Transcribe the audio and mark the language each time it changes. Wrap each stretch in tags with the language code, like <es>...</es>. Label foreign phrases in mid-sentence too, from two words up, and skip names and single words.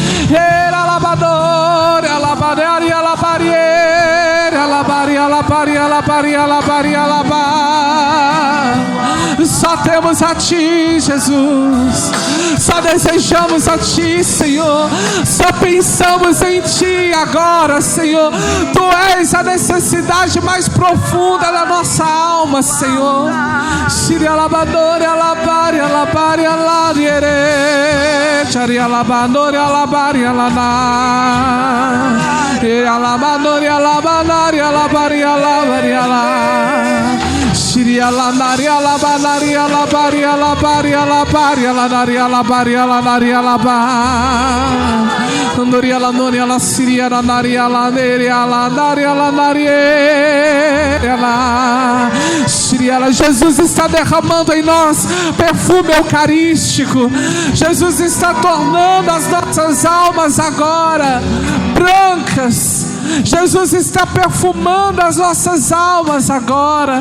<pt>Só temos a Ti, Jesus. Só desejamos a Ti, Senhor. Só pensamos em Ti agora, Senhor. Tu és a necessidade mais profunda da nossa alma, Senhor. Shiri alabadore alabari alabari aladiere. Shiri alabadore alabari alana. E alabadore alabari alabari alabari alana. Shiri alanari alabanari alabari alabari alabari alanari alabari alanari alabari Andori alanori alasiri alanari alaneri alanari alanari Shiri ala. Jesus está derramando em nós perfume eucarístico. Jesus está tornando as nossas almas agora brancas. Jesus está perfumando as nossas almas agora.</pt>